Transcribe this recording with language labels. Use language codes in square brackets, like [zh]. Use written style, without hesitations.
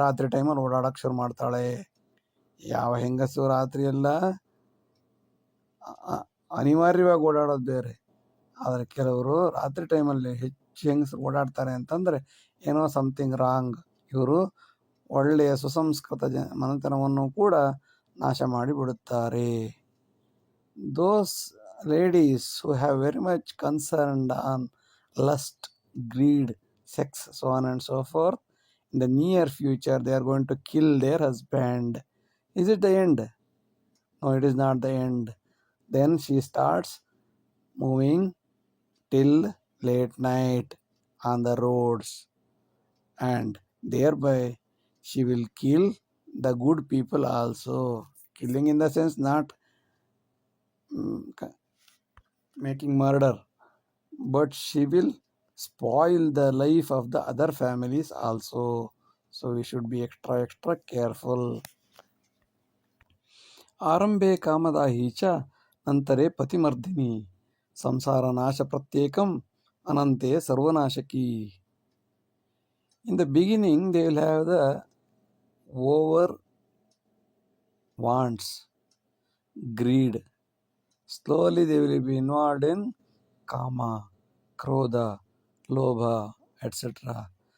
[kn] ರಾತ್ರಿ ಟೈಮಲ್ಲಿ ಓಡಾಡಕ್ಕೆ ಶುರು ಮಾಡ್ತಾಳೆ. ಯಾವ ಹೆಂಗಸು ರಾತ್ರಿಯೆಲ್ಲ ಅನಿವಾರ್ಯವಾಗಿ ಓಡಾಡೋದು ಬೇರೆ, ಆದರೆ ಕೆಲವರು ರಾತ್ರಿ ಟೈಮಲ್ಲಿ ಹೆಚ್ಚು ಹೆಂಗಸರು ಓಡಾಡ್ತಾರೆ ಅಂತಂದರೆ ಏನೋ [en] Something wrong. [kn] ಇವರು ಒಳ್ಳೆಯ ಸುಸಂಸ್ಕೃತ ಮನೆತನವನ್ನು ಕೂಡ ನಾಶ ಮಾಡಿಬಿಡುತ್ತಾರೆ. [en] Those ladies who have very much concerned on lust, greed, sex, so on and so forth, in the near future they are going to kill their husband. Is it the end? No, it is not the end. Then she starts moving till late night on the roads, and thereby she will kill the good people also. Killing in the sense not making murder, but she will spoil the life of the other families also. So we should be extra careful. [sa] ಆರಂಭೆ ಕಾಮದಾಹಿ ಚ ನಂತರೆ ಪತಿಮರ್ದಿನಿ, ಸಂಸಾರ ನಾಶ ಪ್ರತ್ಯೇಕಂ ಅನಂತೆ ಸರ್ವನಾಶಕಿ. [en] In the beginning they will have the over wants, greed. Slowly they will be involved in kama, krodha, lobha, etc.